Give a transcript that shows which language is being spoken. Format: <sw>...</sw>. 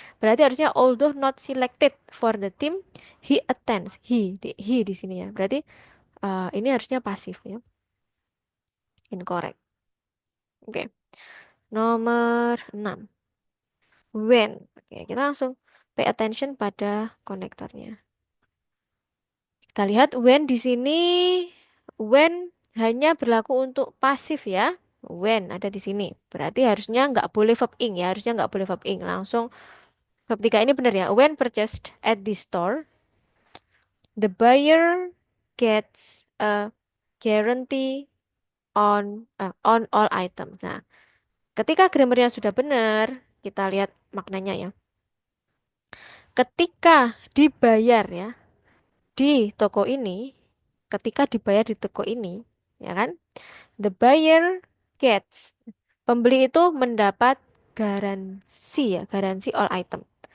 <id>Berarti harusnya</id> <en>although not selected for the team, he attends.</en> <id>He di sini ya. Berarti ini harusnya pasif ya. Incorrect. Oke. Nomor 6. When. Oke, kita langsung pay attention pada konektornya. Kita lihat when di sini, when hanya berlaku untuk pasif ya. When ada di sini. Berarti harusnya nggak boleh verb ing ya. Harusnya nggak boleh verb ing. Langsung verb 3 ini benar ya.</id> <en>When purchased at the store, the buyer gets a guarantee on all items.</en> <id>Nah, ketika grammarnya sudah benar, kita lihat maknanya ya. Ketika dibayar ya di toko ini, ketika dibayar di toko ini, ya kan? The buyer gets. Pembeli itu mendapat garansi ya, garansi all item.</id>